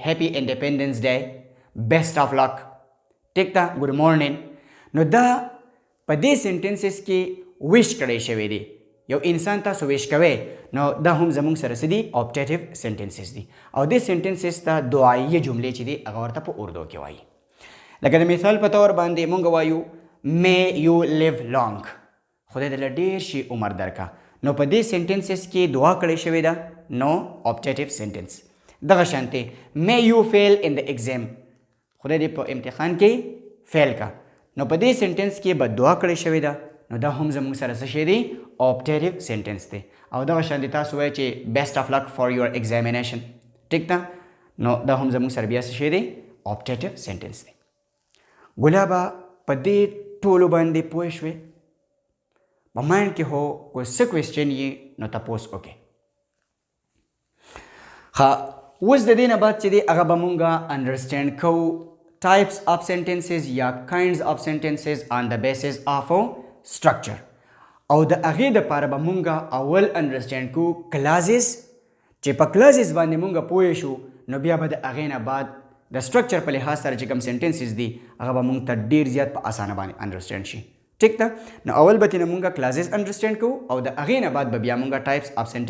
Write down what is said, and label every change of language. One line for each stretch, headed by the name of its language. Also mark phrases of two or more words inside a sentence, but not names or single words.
English: happy independence day best of luck
Pashto: ټیک ده
English: good morning
Pashto: نو دا په دې سنټنسز کې ویش کړی شوی دی یو انسان تاسو ویش کوئ نو دا هم زموږ سره څه دي
English: optative sentences
Pashto: دي او دې سنټنسز ته دعایي جملې چې دي هغه ورته په اردو کې وایي لکه د مثال په طور باندې مونږ وایو
English: may you live long
Pashto: خدای دې ډېر شي عمر درکا نو په دې سنټنسز کې دعا کړې شوې ده نو
English: optative sentence
Pashto: دغه شانتې
English: may you fail in the exam
Pashto: خدای دې په امتحان کې فیل کا نو په دې سنټنس کې به دعا کړې شوې ده نو دا هم زموږ سره څه شی دی
English: optative sentence
Pashto: دی او دغه شانتې تاسو وایئ چې
English: best of luck for your examination
Pashto: ټیک ده نو دا هم زموږ سره بیا څه شی دی
English: optative sentence
Pashto: دی ګلابه په دې ټولو باندې پوه شوې په مایند کې هو کوئی څه کوېسچن یې نو تپوس وکړئ ښه اوس د دې نه بعد چې دی هغه به مونږ انډرسټینډ کوو types
English: of sentences
Pashto: یا
English: kinds of sentences on the basis of structure
Pashto: او د هغې دپاره به مونږ اول انډرسټینډ کوو کلازز چې په کلازز باندې مونږ پوه شو نو بیا به د هغې نه بعد د سټرکچر په لحاظ سره چې کوم سنټنسز دي هغه به مونږ ته ډېر زیات په اسانه باندې انډرسټینډ شي ټیک ده نو اول به ترې نه مونږ کلازز انډرسټینډ کوو او د هغې نه بعد به بیا مونږ
English: types of sentence